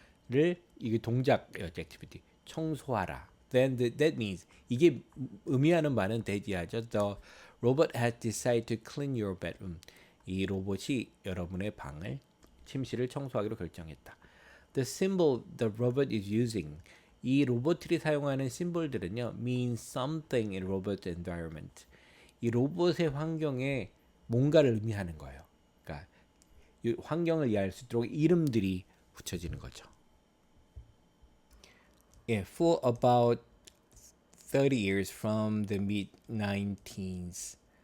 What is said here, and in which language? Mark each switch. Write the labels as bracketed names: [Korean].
[Korean] 를 이게 동작 activity 청소하라. [English] Then that means [Korean] 이게 의미하는 바는 대지하죠. [English] The robot has decided to clean your bedroom. [Korean] 이 로봇이 여러분의 방을 침실을 청소하기로 결정했다. [English] The symbol the robot is using [Korean] 이 로봇들이 사용하는 심볼들은요 [English] mean something in robot environment. [Korean] 이 로봇의 환경에 뭔가를 의미하는 거예요. 그러니까 이 환경을 이해할 수 있도록 이름들이 붙여지는 거죠. [English] Yeah, for about 30 years from the mid 19s.